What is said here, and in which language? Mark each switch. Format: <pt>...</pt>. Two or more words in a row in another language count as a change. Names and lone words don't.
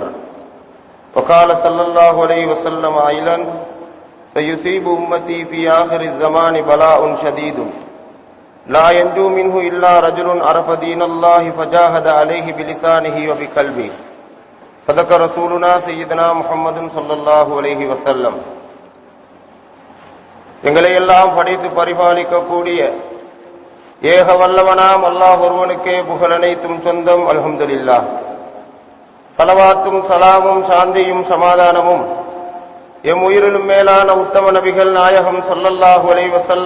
<ar>وقال صلى الله عليه وسلم أيضا سيصيب أمتي في آخر الزمان بلاء شديد لا ينجو منه إلا رجل عرف دين الله فجاهد عليه بلسانه وبقلبه. صدق رسولنا سيدنا محمد صلى الله عليه وسلم.</ar> <ta>எங்களை எல்லாம் படைத்து பரிபாலிக்கக்கூடிய ஏக வல்லவனாம் அல்லாஹ் ஒருவனுக்கே புகழனைத்தும் சொந்தம். அல்ஹம்துலில்லாஹ். ஸலவாத்தும் ஸலாமும் சாந்தியும் சமாதானமும் எம் உயிரிலும் மேலான உத்தம நபிகள் நாயகம்</ta> <ar>صلى الله عليه وسلم</ar>